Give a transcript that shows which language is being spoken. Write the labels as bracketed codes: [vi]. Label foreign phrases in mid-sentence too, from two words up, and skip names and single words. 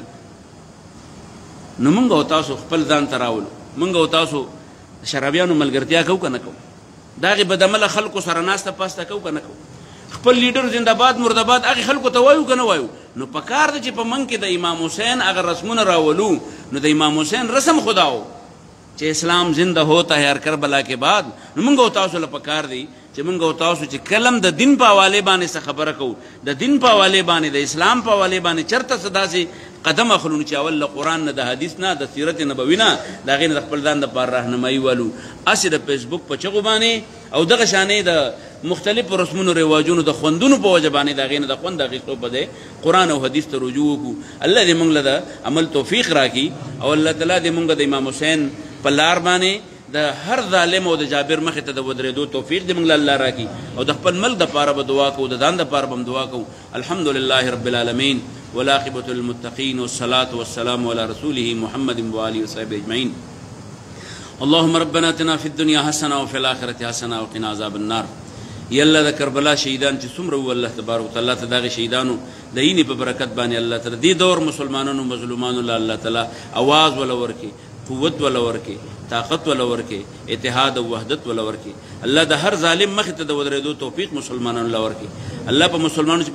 [ps] نو موږ او تاسو خپل ځان ته راولو، موږ او تاسو شرابیانو ملګرتیا کوو که نه کوو؟ د هغې بدعمله خلکو سره ناسته پاسته کوو که نه کوو خپل لیډر زندهباد مردباد هغې خلکو ته وایو که نه وایو نو په کار ده چې په موږ کې د امام حسین هغه رسمونه راولو نو د امام حسین رسم خدا و چې [ur] اسلام زنده ہوتا ہے هر کربلا کے [ps] بعد نو موږ او تاسو له پکار دی چې موږ او تاسو چې کلم د دین په حوالې باندې څه خبره کوو د دین په حوالې باندې د اسلام په حوالې باندې چېرته څه داسې قدم اخلو چې اول له قرآن نه د حدیث نه د سیرت نبوي نه د هغې نه د خپل ځان دپاره راهنمایي والو هسې د فیسبوک په چغو باندې او دغه شانې د مختلفو رسمونو رواجونو د خوندونو په وجه باندې د هغې نه د خوند اخیستو په دی قرآن او حدیث ته رجوع وکړو الله دې موږ له د عمل توفیق راکړي او الله تعالی دې موږ د امام حسین په لار باندې د هر ظالم او د جابر مخې ته د ودرېدو توفیق دې موږ له الله راکړي او د خپل ملک دپاره به دعا کوو د ځان دپاره به هم دعا کوو [ar] الحمد لله رب العالمین والعاقبة للمتقين والصلاة والسلام على رسوله محمد وآله وصحبه أجمعين اللهم ربنا اتنا في الدنيا حسنة وفي الآخرة حسنة وقنا عذاب النار [ps] یا الله د کربلا شهیدان چې څومره وو الله تبارک وتعالی ته دغه شهیدانو د یینې په برکت باندې الله تعالی دې دور مسلمانانو مظلومانو له الله تعالی اواز ولا ورکړي قوت ولا ورکړي طاقت ولا ورکړي اتحاد او وحدت ولا ورکړي الله د هر ظالم مخې ته د ودرېدو توفیق مسلمانانو له ورکړي الله په مسلمانانو چې